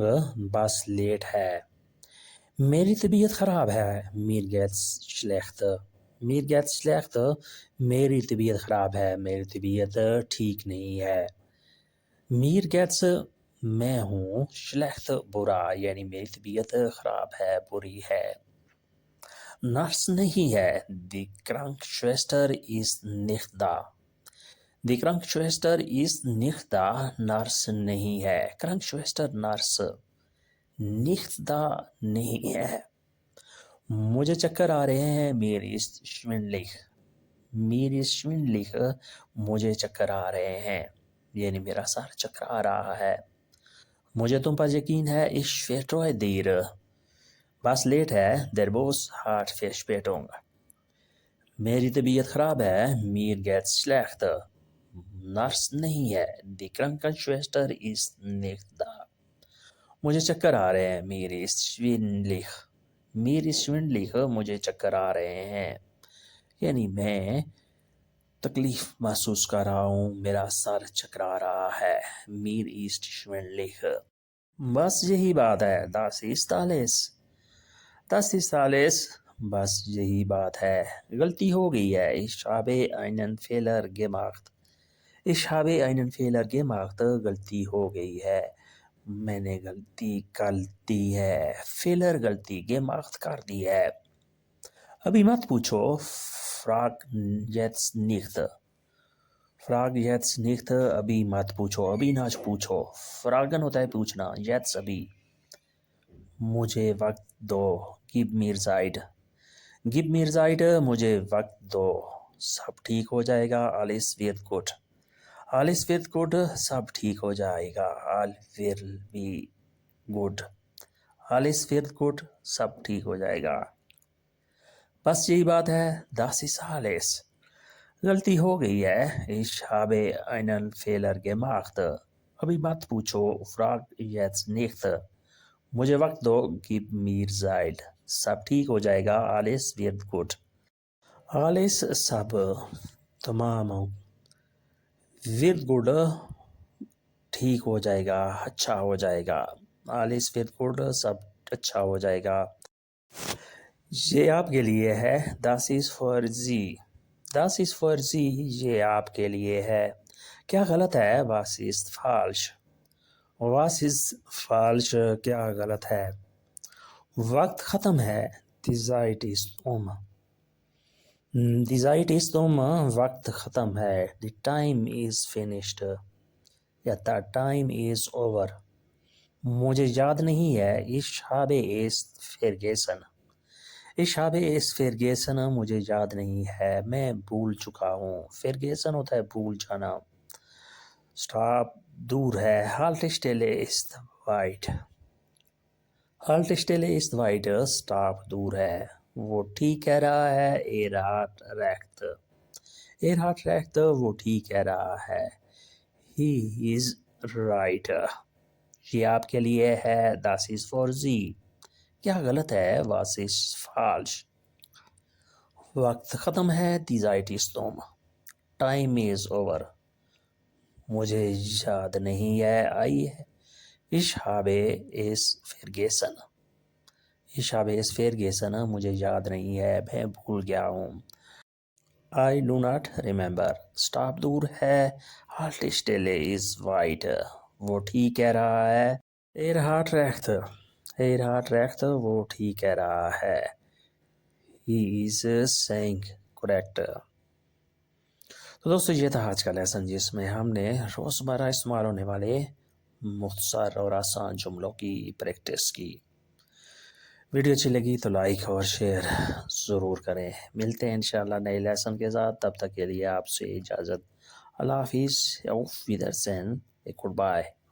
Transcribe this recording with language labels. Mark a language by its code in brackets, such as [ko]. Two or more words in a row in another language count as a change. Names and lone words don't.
[ur] بس لیٹ ہے۔ میری طبیعت خراب ہے. [de] Mir geht's schlecht, mir geht's schlecht। [ur] میری طبیعت خراب ہے، میری طبیعت ٹھیک نہیں ہے. [de] Mir geht's [ur] میں ہوں schlecht برا یعنی میری طبیعت خراب ہے، بری ہے. نرس نہیں ہے. [de] Die Krankenschwester ist nicht da. Die Krankenschwester ist nicht da. [ur] نرس نہیں ہے. Krankenschwester نرس. [de] Nicht da [ur] نہیں ہے. مجھے چکر آ رہے ہیں. [de] Mir ist schwindelig. Mir ist schwindelig. [ur] مجھے چکر آ رہے ہیں یعنی میرا سر چکرا رہا ہے. مجھے تم پر یقین ہے. [de] Ich vertraue dir. [ur] بس لیٹ ہے. [de] Der Bus hat Verspätung. [ur] میری طبیعت خراب ہے. [de] Mir geht's schlecht. [ur] نرس نہیں ہے. [de] Die Krankenschwester ist nicht da. [ur] مجھے چکر آ رہے ہیں. [de] Mir ist schwindelig. Mir ist schwindelig. [ur] مجھے چکر آ رہے ہیں یعنی میں تکلیف محسوس کر رہا ہوں. میرا سر چکرا رہا ہے. [de] Mir ist schwindelig. [ur] بس یہی بات ہے. [de] Das ist alles. Das ist alles. [ur] بس یہی بات ہے. غلطی ہو گئی ہے. [de] Ich habe einen Fehler gemacht. Ich habe einen Fehler gemacht. [ur] غلطی ہو گئی ہے. میں نے غلطی کر دی ہے. Fehler غلطی. gemacht کر دی ہے. ابھی مت پوچھو. [de] Frag jetzt nicht. Frag jetzt nicht. [ur] ابھی مت پوچھو. ابھی نہ پوچھو. Fragen ہوتا ہے پوچھنا. Jetzt ابھی. مجھے وقت دو. [de] Gib mir Zeit. Gib mir Zeit. [ur] مجھے وقت دو. سب ٹھیک ہو جائے گا. [de] Alles wird gut. Alles wird gut. [ur] سب ٹھیک ہو جائے گا. [en] All will be good. [de] Alles wird gut. [ur] سب ٹھیک ہو جائے گا. بس یہی بات ہے. [de] Das ist alles. [ur] غلطی ہو گئی ہے. [de] Ich habe einen Fehler gemacht. [ur] ابھی مت پوچھو. [de] Frag jetzt nicht. [ur] مجھے وقت دو. [de] Gib mir Zeit. [ur] سب ٹھیک ہو جائے گا. [de] Alles wird gut. Alles سب. [ur] تمام. [de] Wird gut [ur] ٹھیک ہو جائے گا. اچھا ہو جائے گا. [de] Alles wird gut [ur] سب اچھا ہو جائے گا. یہ آپ کے لیے ہے. [de] Das ist für Sie. Das ist für Sie. [ur] یہ آپ کے لیے ہے. کیا غلط ہے. [de] Was ist falsch. Was ist falsch. [ur] کیا غلط ہے. وقت ختم ہے. [de] Die Zeit ist um. Die Zeit ist um. [ur] وقت ختم ہے. [en] The time is finished. یا the time is over. [ur] مجھے یاد نہیں ہے. [de] Ich habe es vergessen. Ich habe es vergessen. [ur] مجھے یاد نہیں ہے. میں بھول چکا ہوں. Vergessen ہوتا ہے بھول جانا. Stop دور ہے. [de] Haltestelle ist weit. Haltestelle ist weit. [ur] Stop دور ہے. وہ ٹھیک کہہ رہا ہے. [de] Er hat recht. Er hat recht. [ur] وہ ٹھیک کہہ رہا ہے. [en] He is right. [ur] یہ آپ کے لیے ہے. [de] Das ist for Sie. [ur] کیا غلط ہے. [de] Was ist falsch. [ur] وقت ختم ہے. [de] Die Zeit ist um. [en] Time is over. [ur] مجھے یاد نہیں ہے. آئی ہے. [de] Ich habe es vergessen. Ich habe es vergessen. [ur] مجھے یاد نہیں ہے. میں بھول گیا ہوں. [en] I do not remember. [ur] Stop دور ہے. [de] Haltestelle is weit. [ur] وہ ٹھیک کہہ رہا ہے. [de] Er hat recht. Er hat recht. [ur] وہ ٹھیک کہہ رہا ہے. [en] He is saying correct. [ur] تو دوستو یہ تھا آج کا لیسن جس میں ہم نے روزمرہ استعمال ہونے والے مختصر اور آسان جملوں کی پریکٹس کی. ویڈیو اچھی لگی تو لائک اور شیئر ضرور کریں. ملتے ہیں انشاءاللہ نئے لیسن کے ساتھ. تب تک کے لیے آپ سے اجازت. اللہ حافظ. [de] auf Wiedersehen. [en] Good bye.